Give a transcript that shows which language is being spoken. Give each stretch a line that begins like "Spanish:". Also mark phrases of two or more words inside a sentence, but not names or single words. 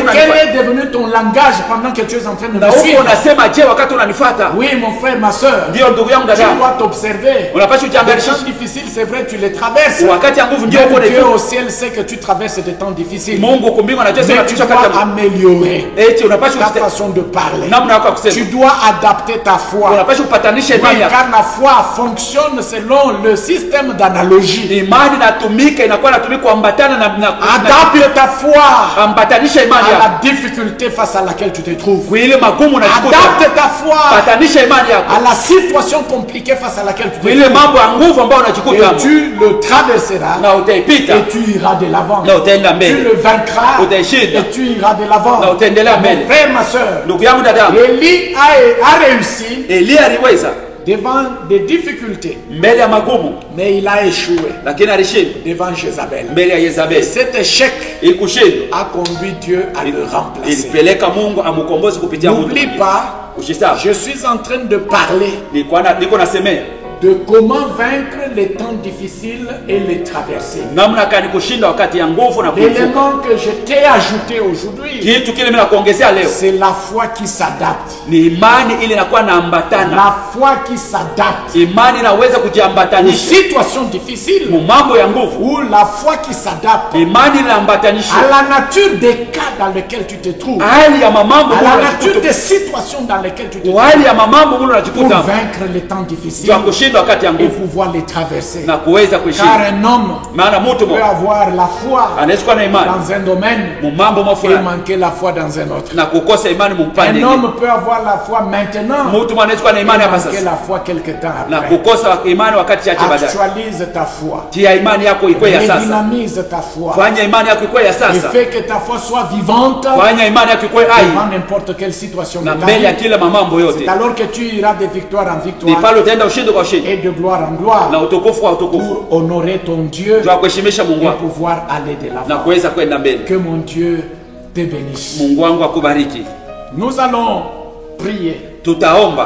French: Et quel
Swahili: unanifuata.
French: est devenu ton langage pendant que tu es en train de
Swahili: Na
French: me
Swahili: huko
French: suivre?
Swahili: unasema je wakati unanifuata.
French: Oui, mon frère, ma soeur,
Swahili: Ndio ndugu yangu
French: tu
Swahili: dada.
French: dois t'observer.
Swahili: Unapaswa
French: Les
Swahili: kujiangalia.
French: temps difficiles, c'est vrai, tu les traverses.
Swahili: Wakati ya nguvu ndio uko
French: Même Dieu
Swahili: ndio.
French: au ciel sait que tu traverses des temps difficiles.
Swahili: Mungu kumbingu anajua
French: Mais
Swahili: sana
French: tu
Swahili: kichwa
French: dois
Swahili: kati ya
French: améliorer
Swahili: eti unapaswa
French: ta façon de parler.
Swahili: namna yako ya
French: Tu
Swahili: kusema.
French: dois adapter ta foi.
Swahili: Unapaswa kupatanisha
French: Oui,
Swahili: imani yako.
French: car la foi fonctionne selon le système d'analogie.
Swahili: Imani inatumika inakuwa inatumika kuambatana na
French: Adapte ta foi
Swahili: ambatanisha imani
French: à
Swahili: yako.
French: la difficulté face à laquelle tu te trouves.
Swahili: Kwa ile magumu unajikuta.
French: Adapte ta foi
Swahili: Patanisha imani yako.
French: à la situation compliquée face à laquelle tu
Swahili: Kwa
French: te
Swahili: ile
French: trouves.
Swahili: mambo ya nguvu ambayo unajikuta
French: Et
Swahili: hapo.
French: tu le traverseras
Swahili: Na utaipita.
French: et tu iras de l'avant.
Swahili: Na utaenda
French: Tu
Swahili: mbele.
French: le vaincras
Swahili: Utaishinda.
French: et tu iras de l'avant.
Swahili: Na utaendelea
French: Mon
Swahili: mbele.
French: frère, ma soeur,
Swahili: Ndugu yangu dada.
French: Élie a réussi
Swahili: Elia aliweza
French: devant des difficultés,
Swahili: mbele ya magumu
French: mais il a échoué
Swahili: lakini alishinda
French: devant Jézabel.
Swahili: mbele ya
French: Et
Swahili: Yezabeli.
French: cet échec
Swahili: Ili kushindwa
French: a conduit Dieu à le remplacer.
Swahili: ilipeleka Mungu amkomboze kupitia mtu.
French: N'oublie pas,
Swahili: Ushisahau.
French: je suis en train de parler
Swahili: Niko nasemea
French: de comment vaincre les temps difficiles et les traverser.
Swahili: namna gani kushinda wakati ya nguvu na kuvuka.
French: L'élément que je t'ai ajouté aujourd'hui,
Swahili: Kitu kile mimi nakuongezea leo
French: c'est la foi qui s'adapte.
Swahili: ni imani ile inakuwa naambatana.
French: La foi qui s'adapte
Swahili: Imani inaweza
French: aux
Swahili: kujiambatanisha
French: situations difficiles
Swahili: mu mambo ya nguvu.
French: ou la foi qui s'adapte
Swahili: Imani
French: à
Swahili: inaambatanisha
French: la nature des cas dans lesquels tu te trouves,
Swahili: hali ya mamambo
French: à la nature des situations dans lesquelles tu te trouves,
Swahili: hali ya mamambo
French: pour
Swahili: unajikuta
French: vaincre les temps difficiles
Swahili: kwa kushinda kushinda wakati ya
French: et
Swahili: nguvu
French: pouvoir les traverser.
Swahili: na kuweza
French: Car
Swahili: kuishinda.
French: un homme
Swahili: Maana mtu
French: peut
Swahili: mmoja
French: avoir la foi
Swahili: anaweza kuwa na imani
French: dans un domaine
Swahili: mu mambo
French: et
Swahili: mafulani
French: manquer la foi dans un autre.
Swahili: na kukosa imani mu upande
French: Un
Swahili: mwingine.
French: homme peut avoir la foi maintenant
Swahili: Mtu mmoja anaweza kuwa na
French: et
Swahili: imani hapa
French: manquer
Swahili: sasa
French: la foi quelque temps
Swahili: na
French: après.
Swahili: kukosa imani wakati chache baadaye.
French: Actualise ta foi.
Swahili: Tia imani yako ikuwe ya sasa.
French: Dynamise ta foi.
Swahili: Fanya imani yako ikuwe ya
French: Et
Swahili: sasa.
French: fais que ta foi soit vivante
Swahili: Fanya imani yako ikuwe hai
French: devant n'importe quelle situation de
Swahili: na
French: ta
Swahili: mbele ya
French: vie.
Swahili: kila mambo yote.
French: C'est alors que tu iras de victoire en
Swahili: Ni
French: victoire
Swahili: pale utaenda ushindi kwa ushindi
French: et de gloire en gloire
Swahili: na utukufu kwa utukufu.
French: pour honorer ton Dieu
Swahili: Jua kuheshimisha Mungu
French: et
Swahili: wako
French: pouvoir aller de
Swahili: na
French: l'avant.
Swahili: kuweza kwenda mbele.
French: Que mon Dieu te bénisse.
Swahili: Mungu wangu akubariki.
French: Nous allons prier.
Swahili: Tutaomba.